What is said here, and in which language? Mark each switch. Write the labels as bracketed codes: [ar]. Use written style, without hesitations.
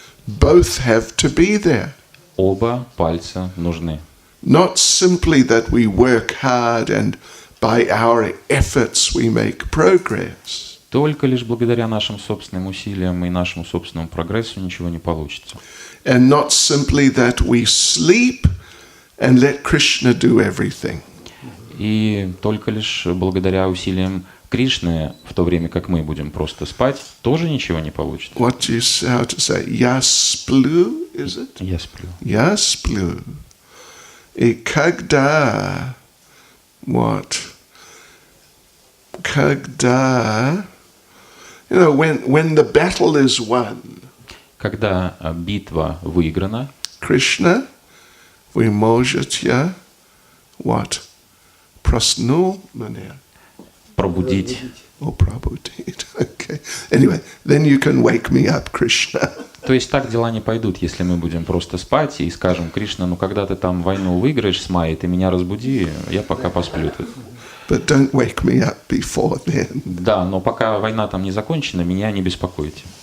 [en] Both have to be there. [ru] Оба пальца нужны. [en] Not simply that we work hard and by our efforts we make progress. [ru] Только лишь благодаря нашим собственным усилиям и нашему собственному прогрессу ничего не получится. [en] And not simply that we sleep and let Krishna do everything. [ru] И только лишь благодаря усилиям Кришны, в то время как мы будем просто спать, тоже ничего не получится. [en] What do you how to say? [ru] Я сплю, [en] is it? [ru] Я сплю. Я сплю. И когда [en] what? [ru] Когда [en] when the battle is won. [ru] Когда битва выиграна, Krishna, вы можете [en] what? [ru] Проснул меня. пробудить. Пробудить. [en] Okay. Anyway, then you can wake me up, Krishna. [ru] То есть так дела не пойдут, если мы будем просто спать и скажем: Кришна, ну когда ты там войну выиграешь с Майей, ты меня разбуди, я пока посплю тут. [en] But don't wake me up before then. [ru] Да, но пока война там не закончена, меня не беспокойте.